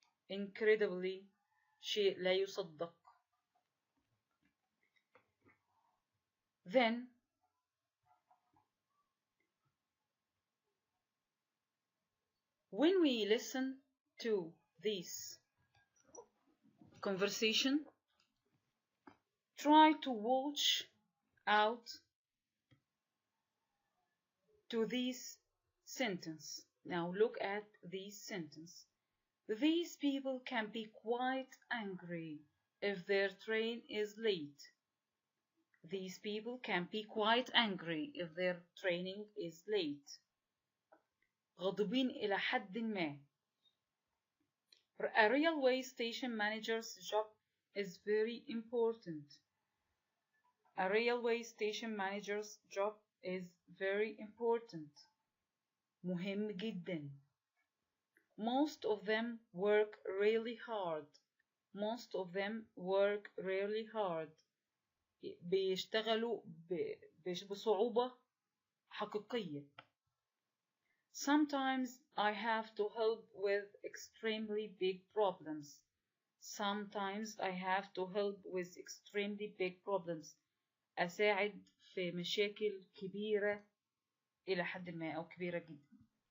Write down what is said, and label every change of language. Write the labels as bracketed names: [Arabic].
[Arabic] incredibly شيء لا يصدق. [English] Then when we listen to this conversation, try to watch out to this sentence. Now look at this sentence. These people can be quite angry if their train is late. These people can be quite angry if their train is late. [Arabic] غاضبين إلى حد ما. [English] A railway station manager's job is very important. A railway station manager's job is very important. [Arabic] مهم جدا. [English] Most of them work really hard. Most of them work really hard. [Arabic] بيشتغلوا بصعوبة حقيقية. [English] Sometimes I have to help with extremely big problems. Sometimes I have to help with extremely big problems. [Arabic] أساعد في مشاكل كبيرة إلى حد ما أو كبيرة جدا.